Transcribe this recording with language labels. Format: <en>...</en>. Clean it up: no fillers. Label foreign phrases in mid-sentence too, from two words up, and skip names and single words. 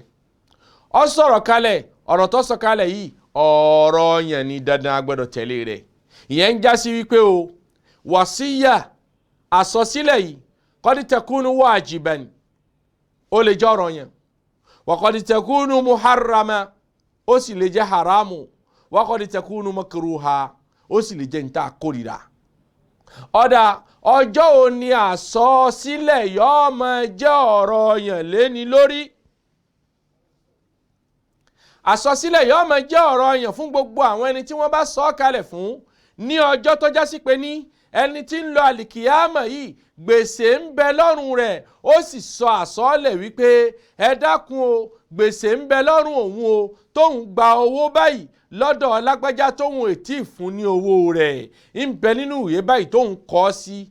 <yo>ó sọ̀rọ̀ kalẹ̀, ọ̀rọ̀ tó sọ kalẹ̀ yìí ọ̀ranyàn ni, dandan a gbọ́dọ̀ tẹ̀lé rẹ̀. ìyẹn ń já sí wípé o wàsíyà àsọsílẹ̀ yìí</yo> <ar>قد تكون واجبا</ar> <yo>ó lè jẹ́ ọ̀ranyàn.</yo> <ar>وقد تكون محرمة,</ar> <yo>ó sì lè jẹ́ haramu.</yo> <ar>وقد تكون مكروهة,</ar> <yo>ó sì lè jẹ́ níta kórìíra. Ọ̀dà ọjọ́ òní àsọsílẹ̀ yóò máa jẹ́ ọ̀ranyàn léni lórí. Àsọsílẹ̀ yóò máa jẹ́ ọ̀ranyàn fún gbogbo àwọn ẹni tí wọ́n bá sọ kalẹ̀ fún ní ọjọ́ tó já sí pé ní ẹni tí ń lọ àlìkìyámà yìí gbèsè ń bẹ lọ́rùn rẹ̀, ó sì sọ àsọlẹ̀ wípé ẹ dákun o, gbèsè ń bẹ lọ́rùn òun o, tóun gba owó báyìí lọ́dọ̀ lágbájá tóun ètí fún ní owó rẹ̀, ń bẹ nínú ìwé báyìí tóun kọ sí.</yo>